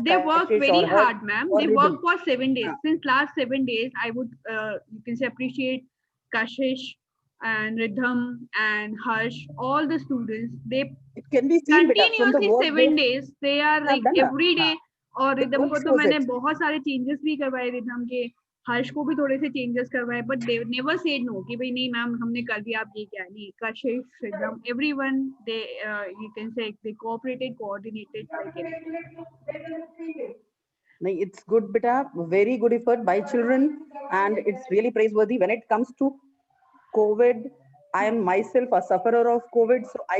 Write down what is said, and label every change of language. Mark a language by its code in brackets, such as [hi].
[en] they work very hard, ma'am. They work for 7 days. Since last 7 days, I would you can say appreciate Kashish and Rhythm and Harsh, all the students. They can be seen continuously 7 days. They are like every day. [hi] और rhythm को तो मैंने बहुत सारे changes भी करवाए rhythm के. हर्ष को भी थोड़े से चेंजेस करवाए, [en] but they never said no [hi] कि भाई नहीं मैम हमने कर दिया, आप ये क्या नहीं। [en] Kashish, Shridham, everyone they you can say they cooperated, coordinated like everything. No, it's good, beta. Very good effort by children, and it's really praiseworthy. When it comes to COVID, I am myself a sufferer of COVID, so I